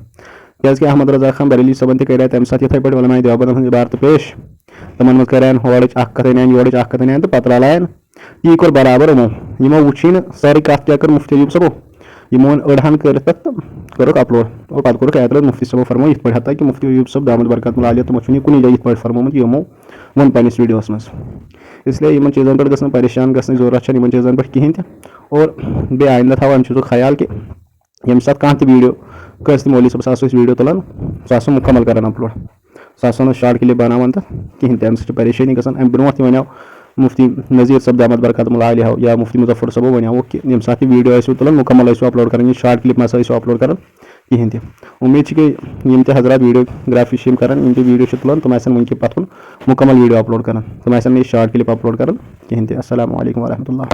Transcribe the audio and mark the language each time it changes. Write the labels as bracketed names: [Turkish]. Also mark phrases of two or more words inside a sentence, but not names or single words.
[Kashmiri] کیازکہِ احمد رضا خان بریلی صٲبن تہِ کَرے تَمہِ ساتہٕ یِتھٕے پٲٹھۍ علماء دیوبندن ہٕنٛز عبارتہٕ پیش. تِمن منٛز کَرن ہورٕچ اکھ کتھ اَنیٛن یورٕچ اکھ کتھ اَنیٛن تہٕ پتہٕ رلایَن. تی کوٚر برابر یِمو وٕچھٕے نہٕ سٲرٕے کتھ کیاہ کٔر مفتی ایوب صٲبو. یِمو اوٚن أڑہن کٔرِتھ پتہٕ تہٕ کوٚرُکھ اپلوڈ اور پتہٕ کوٚرُکھ اعتراض مفتی صٲبو فرموو یِتھ پٲٹھۍ ہتا کہِ مفتی ایوب صٲب [Arabic] دامت برکاتہم العالیہ [Kashmiri] تِمو چھُنہٕ یہِ کُنی جایہِ یِتھ پٲٹھۍ فرمومُت یِمو ووٚن پنٕنِس ویڈیوس منٛز. اسلیے یِمن چیٖزن پٮ۪ٹھ گژھِ نہٕ پریشان گژھنٕچ ضروٗرت چھنہٕ یِمن چیٖزن پٮ۪ٹھ کِہینۍ تہِ. اور بیٚیہِ آیندٕ تھاو اَمہِ چیٖزُک خیال کہِ ییٚمہِ ساتہٕ کانٛہہ تہِ ویڈیو کٲنٛسہِ تہِ مولوی صٲبس آسو أسۍ ویڈیو تُلان سُہ آسو مُکمل کران اپلوڈ. سُہ آسو نہٕ شاٹ کلپ بناوان تہٕ کِہینۍ تہِ. اَمہِ سۭتۍ چھِ پریشٲنی گژھان. اَمہِ برونٛٹھ تہِ وَنیو مفتی نذیٖر صٲب [Arabic] دامت برکاتہم العالیہ [Kashmiri] یا مفتی مظفر صٲبو وَنیوُکھ کہِ ییٚمہِ ساتہٕ تہِ ویڈیو ٲسِو تُلان مُکمل ٲسِو اپلوڈ کران. یہِ شاٹ کلپ مہ سا ٲسِو اپلوڈ کران کِہینۍ تہِ. اُمید چھِ کہِ یِم تہِ حضرات ویڈیوگرافی چھِ یِم کران یِم تہِ ویڈیو چھِ تُلان تِم آسن وٕنکہِ پتھ کُن مُکمل ویڈیو اپلوڈ کران. تِم آسن نہٕ یہِ شاٹ کلپ اپلوڈ کران کِہینۍ تہِ. [Arabic] السلام علیکم ورحمۃ اللہ.